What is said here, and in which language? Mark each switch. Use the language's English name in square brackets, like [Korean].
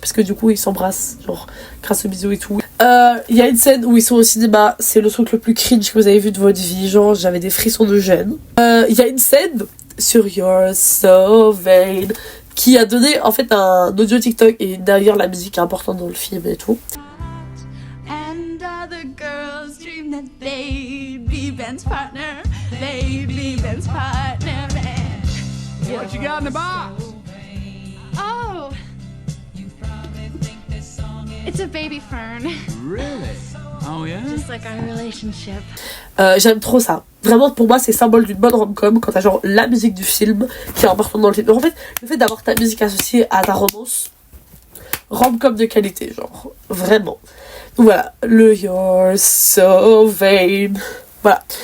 [French] Parce que du coup, ils s'embrassent, genre, grâce au bisou et tout. Il y a une scène où ils sont au cinéma. C'est le truc le plus cringe que vous avez vu de votre vie. Genre, j'avais des frissons de gêne. Il y a une scène sur You're So Vain qui a donné, en fait, un audio TikTok. Et d'ailleurs, la musique est importante dans le film et tout. [English] And other girls dream that they'd be Ben's partner. They'd be Ben's partner, man. What you got in the box? Oh, it's a baby fern. Really? Oh yeah? Just like our relationship. [French] J'aime trop ça. Vraiment, pour moi, c'est symbole d'une bonne rom-com quand t'as genre la musique du film qui est importante dans le film. Donc, en fait, le fait d'avoir ta musique associée à ta romance, rom-com de qualité, genre, vraiment. Donc voilà, le You're So Vain. Voilà.